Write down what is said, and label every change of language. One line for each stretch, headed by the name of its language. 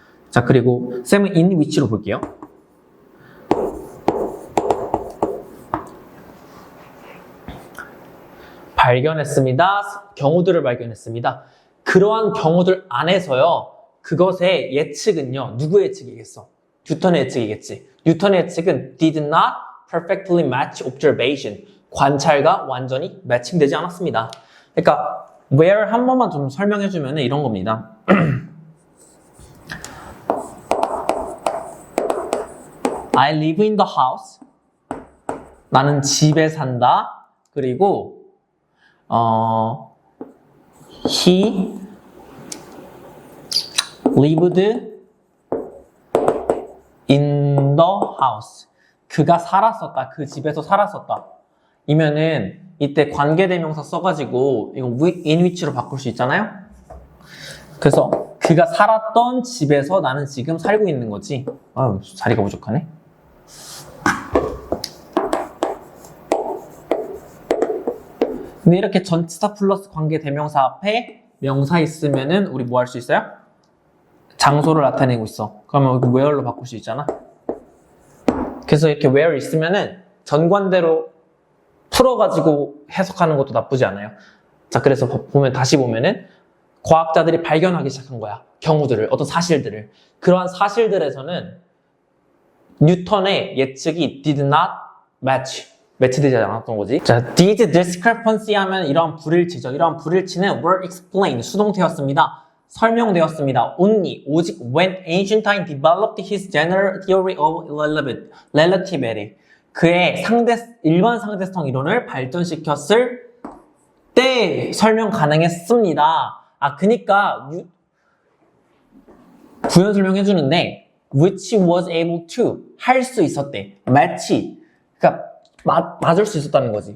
Korean: 자, 그리고 쌤은 in which 로 볼게요. 발견했습니다. 경우들을 발견했습니다. 그러한 경우들 안에서요. 그것의 예측은요. 누구의 예측이겠어? 뉴턴의 예측이겠지.
English: 뉴턴의 예측은 did not perfectly match observation.
Korean: 관찰과 완전히 매칭되지 않았습니다. 그러니까 where 한 번만 좀 설명해주면 이런 겁니다.
English: I live in the house. 나는 집에 산다. 그리고 he lived in the house.
Korean: 그가 살았었다. 그 집에서 살았었다. 이면은 이때 관계대명사 써가지고 이거 in which로 바꿀 수 있잖아요. 그래서 그가 살았던 집에서 나는 지금 살고 있는 거지. 아유, 자리가 부족하네. 근데 이렇게 전치사 플러스 관계대명사 앞에 명사 있으면은 우리 뭐 할 수 있어요? 장소를 나타내고 있어. 그러면 여기 where로 바꿀 수 있잖아. 그래서 이렇게 where 있으면은 전관대로 풀어가지고 해석하는 것도 나쁘지 않아요. 자, 그래서 보면 다시 보면은 과학자들이 발견하기 시작한 거야. 경우들을, 어떤 사실들을. 그러한 사실들에서는 뉴턴의 예측이 did not match. 매치되지 않았던 거지. 자, did discrepancy 하면 이러한 불일치죠. 이러한 불일치는 were explained, 수동태였습니다. 설명되었습니다.
English: only, 오직 when ancient time developed his general theory of relativity.
Korean: 그의 일반 상대성 이론을 발전시켰을 때 설명 가능했습니다. 아, 그니까 부연 설명해주는데 which was able to, 할 수 있었대. match, 그러니까 맞을 수 있었다는 거지.